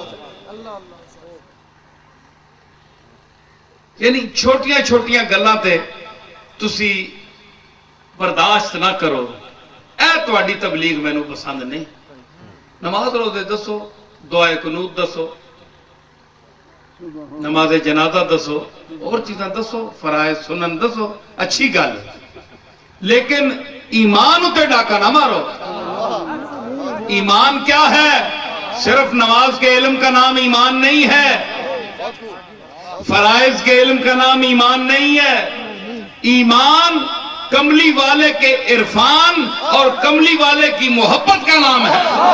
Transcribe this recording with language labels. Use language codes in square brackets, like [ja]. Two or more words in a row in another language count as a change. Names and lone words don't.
[pa] ਯਾਨੀ ਛੋਟੀਆਂ ਛੋਟੀਆਂ ਗੱਲਾਂ ਤੇ ਤੁਸੀ ਬਰਦਾਸ਼ਤ ਨਾ ਕਰੋ, ਐ ਤੁਹਾਡੀ ਤਬਲੀਗ ਮੈਨੂ ਪਸੰਦ ਨਹੀਂ। ਨਮਾਜ਼ ਰੋਜ਼ੇ ਦੱਸੋ, ਦੁਆਏ ਕੁਨੂਤ ਦੱਸੋ, نماز جنازہ دسو اور چیزاں دسو فرائض سنن دسو اچھی گل لیکن ایمان اتے ڈاکہ نہ مارو [ur] ایمان کیا ہے صرف نماز کے علم کا نام ایمان نہیں ہے فرائض کے علم کا نام ایمان نہیں ہے ایمان کملی والے کے عرفان اور کملی والے کی محبت کا نام ہے